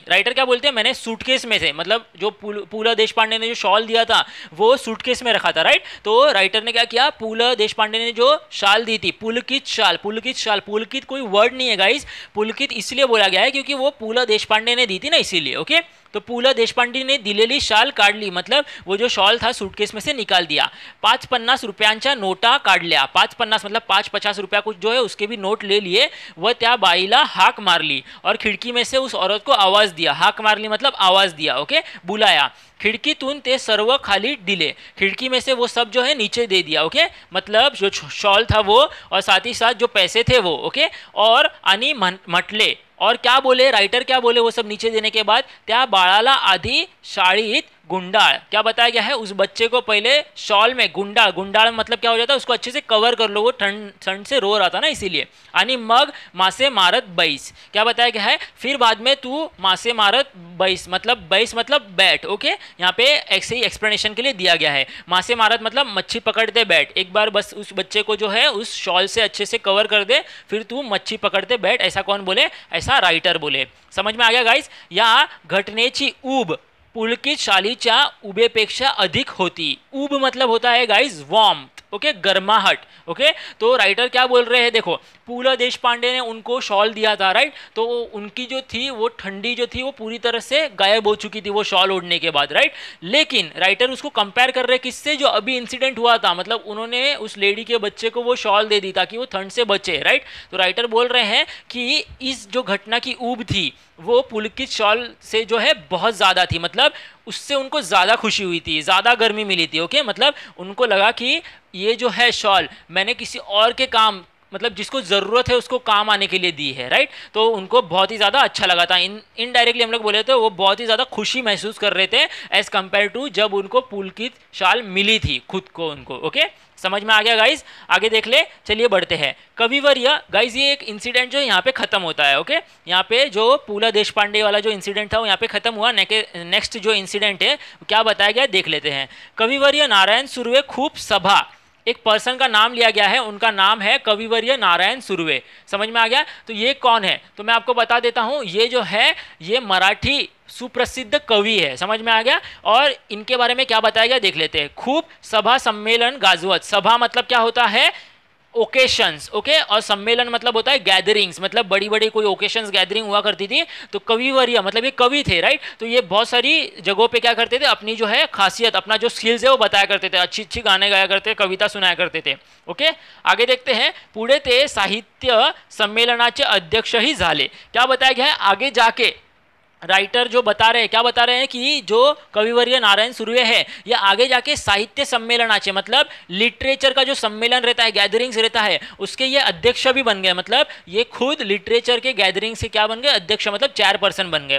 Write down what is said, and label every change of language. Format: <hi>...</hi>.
<hi>Writer क्या बोलते हैं, मैंने सूटकेस में से मतलब जो पु ल देशपांडे ने जो शॉल दिया था वो सूटकेस में रखा था, राइट। तो राइटर ने क्या किया, पु ल देशपांडे ने जो शाल दी थी, पुलकित शाल, पुलकित कोई वर्ड नहीं है गाइस, पुलकित इसलिए बोला गया है क्योंकि वो पु ल देशपांडे ने दी थी ना, इसीलिए, ओके। तो पु ल देशपांडे ने दिलेली शाल काढली, मतलब वो जो शॉल था सूटकेस में से निकाल दिया.</hi> <mr>5-50 रुपयांच्या नोटा काढल्या.</mr> <hi>5-50 मतलब 5-50 रुपया कुछ जो है उसके भी नोट ले लिए.</hi> <mr>वह त्या बाईला हाक मारली</mr> <hi>और खिड़की में से उस औरत को आवाज दिया. हाक मारली मतलब आवाज दिया. ओके, बुलाया.</hi> <mr>खिड़कीतून ते सर्व खाली दिले.</mr> <hi>खिड़की में से वो सब जो है नीचे दे दिया. ओके, मतलब जो शॉल था वो और साथ ही साथ जो पैसे थे वो. ओके, और आणि म्हटले, और क्या बोले राइटर, क्या बोले वो सब नीचे देने के बाद,</hi> <mr>त्या बाळाला आधी शाळीत गुंडाळ.</mr> <hi>क्या बताया गया है, उस बच्चे को पहले शॉल में गुंडाळ. गुंडाळ मतलब क्या हो जाता है, उसको अच्छे से कवर कर लो, वो ठंड से रो रहा था ना इसीलिए.</hi> <mr>आणि मग मासे मारत बैस.</mr> <hi>क्या बताया गया है, फिर बाद में तू मासे मारत बैस मतलब बैठ. ओके, यहाँ पे ऐसे ही एक्सप्लेनेशन के लिए दिया गया है. मासे मारत मतलब मच्छी पकड़ते बैठ. एक बार बस उस बच्चे को जो है उस शॉल से अच्छे से कवर कर दे, फिर तू मच्छी पकड़ते बैठ. ऐसा कौन बोले, ऐसा राइटर बोले. समझ में आ गया गाइस.</hi> <mr>या घटनेची ऊब पुलकित शालीच्या उबेपेक्षा अधिक होती.</mr> <hi>ऊब मतलब होता है गाइस वॉर्म. ओके, गर्माहट. ओके, तो राइटर क्या बोल रहे हैं, देखो पु ल देशपांडे ने उनको शॉल दिया था, राइट. तो उनकी जो थी वो ठंडी जो थी वो पूरी तरह से गायब हो चुकी थी वो शॉल ओढ़ने के बाद, राइट. लेकिन राइटर उसको कंपेयर कर रहे किससे, जो अभी इंसिडेंट हुआ था, मतलब उन्होंने उस लेडी के बच्चे को वो शॉल दे दी ताकि वो ठंड से बचे, राइट. तो राइटर बोल रहे हैं कि इस जो घटना की ऊब थी वो पुलकित शॉल से जो है बहुत ज़्यादा थी, मतलब उससे उनको ज़्यादा खुशी हुई थी, ज़्यादा गर्मी मिली थी. ओके, मतलब उनको लगा कि ये जो है शॉल मैंने किसी और के काम, मतलब जिसको ज़रूरत है उसको काम आने के लिए दी है, राइट. तो उनको बहुत ही ज़्यादा अच्छा लगा था. इनडायरेक्टली हम लोग बोले तो वो बहुत ही ज़्यादा खुशी महसूस कर रहे थे एज़ कम्पेयर टू जब उनको पुलकित शाल मिली थी खुद को उनको. ओके, समझ में आ गया गाइज. आगे देख ले, चलिए बढ़ते हैं. कविवर्य गाइज, ये एक इंसिडेंट जो यहाँ पे खत्म होता है. ओके, यहाँ पे जो पु ल देशपांडे वाला जो इंसिडेंट था वो यहाँ पे खत्म हुआ. नेक्स्ट जो इंसिडेंट है क्या बताया गया देख लेते हैं.</hi> <mr>कविवर्य नारायण सुर्वे खूप सभा.</mr> <hi>एक पर्सन का नाम लिया गया है, उनका नाम है कविवर्य नारायण सुर्वे. समझ में आ गया. तो ये कौन है, तो मैं आपको बता देता हूँ. ये जो है ये मराठी सुप्रसिद्ध कवि है. समझ में आ गया. और इनके बारे में क्या बताया गया देख लेते हैं.</hi> <mr>खूब सभा सम्मेलन गाजवत.</mr> <hi>सभा मतलब क्या होता है, ओकेशंस. ओके, और सम्मेलन मतलब होता है गैदरिंग्स, मतलब बड़ी बड़ी कोई ओकेशंस गैदरिंग हुआ करती थी. तो कविवर्य मतलब ये कवि थे, राइट. तो ये बहुत सारी जगहों पे क्या करते थे, अपनी जो है खासियत, अपना जो स्किल्स है वो बताया करते थे. अच्छी अच्छी गाने गाया करते, कविता सुनाया करते थे. ओके, आगे देखते हैं.</hi> <mr>पुढे ते साहित्य संमेलनाचे अध्यक्ष ही झाले.</mr> <hi>क्या बताया गया है, आगे जाके राइटर जो बता रहे हैं, क्या बता रहे हैं कि जो कविवर्य नारायण सुर्वे है ये आगे जाके साहित्य सम्मेलनाचे, मतलब लिटरेचर का जो सम्मेलन रहता है, गैदरिंग्स रहता है, उसके ये अध्यक्ष भी बन गए. मतलब ये खुद लिटरेचर के गैदरिंग से क्या बन गए, अध्यक्ष, मतलब चेयरपर्सन बन गए.</hi>